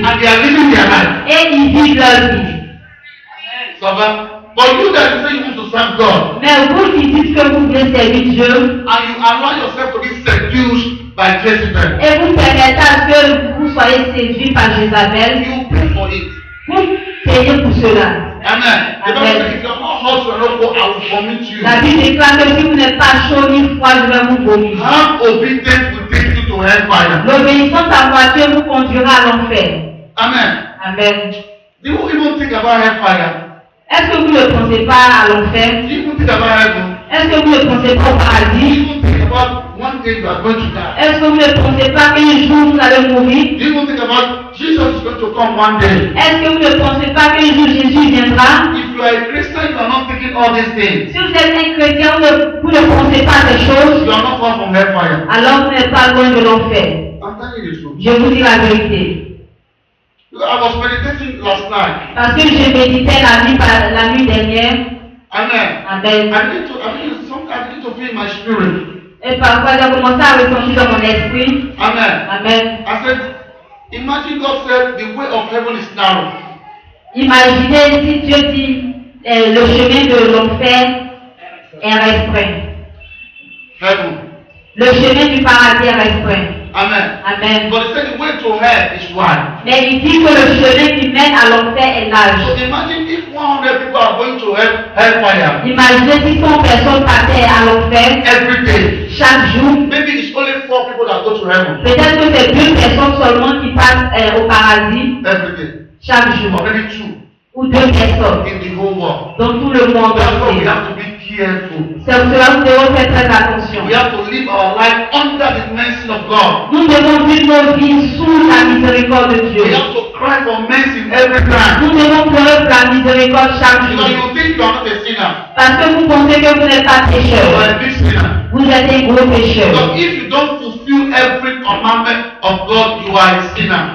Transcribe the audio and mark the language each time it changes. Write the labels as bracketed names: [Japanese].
[English] And they are living their life. [French] Et ils vivent leur vie. Ça va? [English] But you that you say you want to serve God, [French] Mais vous qui dites que vous voulez servir Dieu, [English] and you allow yourself to be seduced by Jezebel, [French] et vous permettez à ce que vous soyez séduits par Jézabel, [English] you pay for it. [French] vous payez pour cela. [English] Amen. The Bible says, if you are not hot, you are not cold, I will vomit you. [French] La Bible déclare que si vous n'êtes pas chaud ni froid, je vais vous vomir. [English] Have obedience will take you to hellfire. [French] L'obéissance à moitié vous conduira à l'enfer. [English] Amen. [French] Amen. [English] Do you even think about hellfire? [French] Est-ce que vous ne pensez pas à l'enfer? [English] Do you even think about heaven? [French] Est-ce que vous ne pensez pas au [English] Do you [French] paradis? [English] even think about one day you are going to die? [French] Est-ce que vous ne pensez pas qu'un jour vous allez mourir? [English] Do you even think about Jesus is going to come one day? [French] Est-ce que vous ne pensez pas qu'un jour Jésus viendra? [English] If you are a Christian, you are not thinking all these things. [French] Si vous êtes un chrétien, vous ne pensez pas à ces choses, [English] You are not far from hellfire. [French] alors vous n'êtes pas loin de l'enfer. [English] I'm telling you the truth. [French] Je vous dis la vérité. [English] I was meditating last night. [French] Parce que je méditais la nuit dernière. [English] Amen. [French] Amen. [English] I begin to feel my spirit. [French] Et parfois, j'ai commencé à ressentir dans mon esprit. [English] Amen. [French] Amen. [English] I said, imagine God said the way of heaven is narrow. [French] Imaginez si Dieu dit le chemin de l'enfer est restreint. [English] Heaven. [French] Le chemin du paradis est restreint. [English] Amen. [French] Amen. [English] But he said the way to hell is wide. [French] Mais il dit que le chemin qui mène à l'enfer est [English] So [French] large. [English] imagine if 100 people are going to hellfire [French] Imaginez si 100 personnes passaient à l'enfer [English] every day. [French] chaque jour. [English] Maybe it's only 4 people that go to heaven [French] Peut-être que c'est 2 personnes seulement qui passent au paradis [English] every day. [French] chaque jour. [English] Or maybe 2 [French] Ou 2 personnes [English] in the whole world. [French] dans tout le monde [English] That's why we [French] entier. [English] have to be careful. [French] C'est pour cela que nous devons faire très attention. [English] We have to live our life under the mercy of God. [French] Nous devons vivre nos vies sous la miséricorde de Dieu. [English] We have to cry for mercy every time. [French] Nous devons pleurer pour la miséricorde chaque [English] Because [French] jour. [English] you think you are not a sinner. [French] Parce que vous pensez que vous n'êtes pas [English] You are [French] pécheur. [English] a big sinner. [French] Vous êtes un gros pécheur. [English] Because if you don't fulfill every commandment of God, you are a sinner.